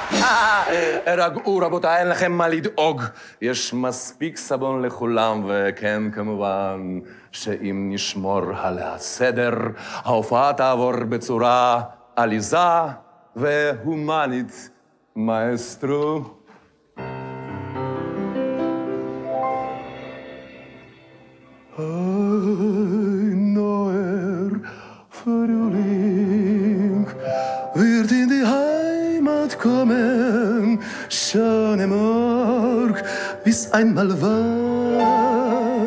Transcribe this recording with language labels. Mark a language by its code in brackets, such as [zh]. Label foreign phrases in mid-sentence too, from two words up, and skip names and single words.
[he] רגעו רבותיי, אין לכם מה לדאוג. יש מספיק סבון לכולם, וכן כמובן שאם נשמור על הסדר, ההופעה תעבור בצורה עליזה והומנית. מאסטרו. [de] Frühling wird in die Heimat kommen, schöne Morg, wie's einmal war.